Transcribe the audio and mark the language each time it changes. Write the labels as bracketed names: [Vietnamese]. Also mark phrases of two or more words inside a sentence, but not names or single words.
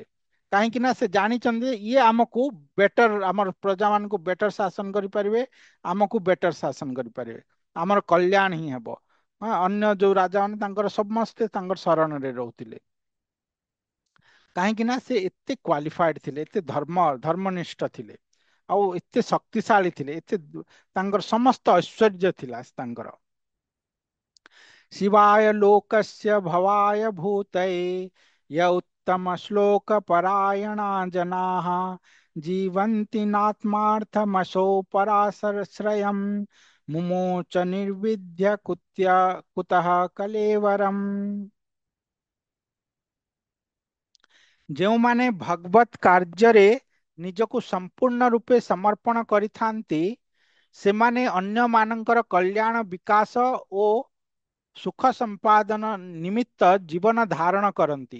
[Odia] କାହିଁକି ନା ସେ ଜାଣିଛନ୍ତି ଯେ ଇଏ ଆମକୁ ବେଟର, ଆମର ପ୍ରଜା ମାନଙ୍କୁ ବେଟର ଶାସନ କରିପାରିବେ, ଆମକୁ ବେଟର ଶାସନ କରିପାରିବେ, ଆମର କଲ୍ୟାଣ ହିଁ ହେବ। ହଁ, ଅନ୍ୟ ଯୋଉ ରାଜା ମାନେ ତାଙ୍କର ସମସ୍ତେ ତାଙ୍କର ଶରଣରେ ରହୁଥିଲେ। କାହିଁକି ନା ସେ ଏତେ କ୍ୱାଲିଫାଏଡ ଥିଲେ, ଏତେ ଧର୍ମନିଷ୍ଠ ଥିଲେ, ଆଉ ଏତେ ଶକ୍ତିଶାଳୀ ଥିଲେ, ତାଙ୍କର ସମସ୍ତ ଐଶ୍ୱର୍ଯ୍ୟ ଥିଲା ତାଙ୍କର। [Sanskrit] शिवाय लोकस्य भवाय भूतये य उत्तम श्लोक परायणा जनाः जीवन्ति नात्मार्थमशो पराश्रयम् मुमोच निर्विद्य कुतः कलेवरम्। [Odia] ଯେଉଁମାନେ ଭଗବତ କାର୍ଯ୍ୟରେ ନିଜକୁ ସମ୍ପୂର୍ଣ୍ଣ ରୂପେ ସମର୍ପଣ କରିଥାନ୍ତି ସେମାନେ ଅନ୍ୟମାନଙ୍କର କଲ୍ୟାଣ, ବିକାଶ ଓ ସୁଖ ସମ୍ପାଦନ ନିମିତ୍ତ ଜୀବନ ଧାରଣ କରନ୍ତି।